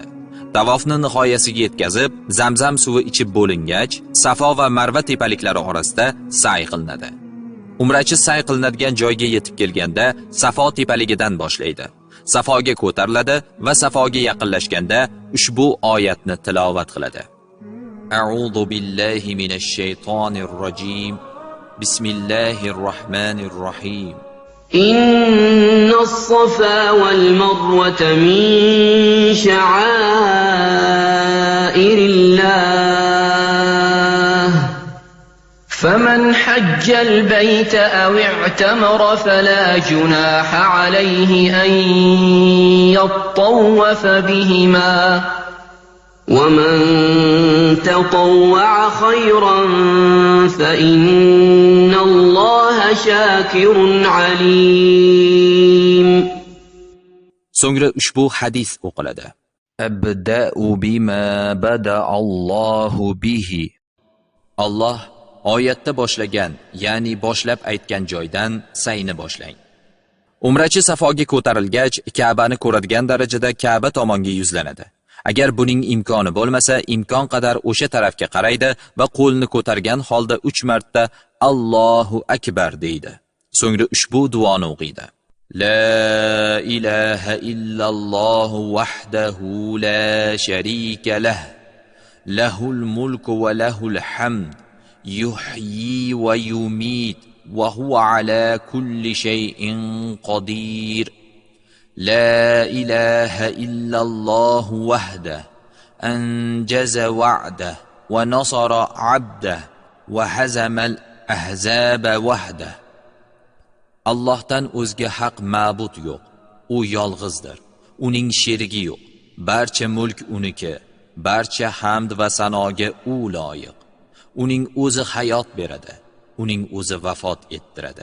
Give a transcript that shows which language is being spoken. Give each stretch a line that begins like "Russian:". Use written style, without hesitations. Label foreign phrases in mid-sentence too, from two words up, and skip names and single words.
Uzbek: Tavofni nihoyasiga yetkazib, Zamzam suvi ichib bo'lingach, Safo va Marva tepaliklari orasida sa'i qilinadi. Umrachi sa'i qilinadigan joyga yetib kelganda Safo tepaligidan boshlaydi. Safoga ko'tariladi va Safoga yaqinlashganda ushbu oyatni tilovat qiladi.
Arabic: أعوذ بالله من الشيطان الرجيم. بسم الله الرحمن الرحيم. إن الصفا والمروة من شعائر الله فمن حج البيت أو اعتمر فلا جناح عليه أن يطوف بهما ومن تطوع خيرا فإن الله شاكر عليم.
Uzbek: So'ngra ushbu hadis o'qiladi.
Arabic: أبدأ بما بدأ الله به.
Uzbek: Alloh oyatda boshlagan, ya'ni boshlab aytgan joydan sayni boshlang. Umrachi Safoga ko'tarilgach, Ka'bani ko'radigan darajada Ka'ba tomonga yuzlanadi. Agar buning imkoni bo'lmasa, imkon qadar o'sha tarafga qaraydi va qo'lni ko'targan holda 3 marta
Arabic: الله أكبر
Uzbek: deydi. So'ngra ushbu duoni o'qiydi.
Arabic: لا إله إلا الله وحده لا شريك له. له الملك وله الحمد. يحيي ويميت وهو على كل شيء قدير. لا إله إلا الله وحده أنجز وعده ونصر عبده وهزم الأحزاب وحده.
Uzbek: Allohdan o'zga haq ma'bud yo'q. U yolg'izdir. Uning sherigi yo'q. Barcha mulk uniki. Barcha hamd va sanoga u loyiq. Uning o'zi hayot beradi. Uning o'zi vafot ettiradi.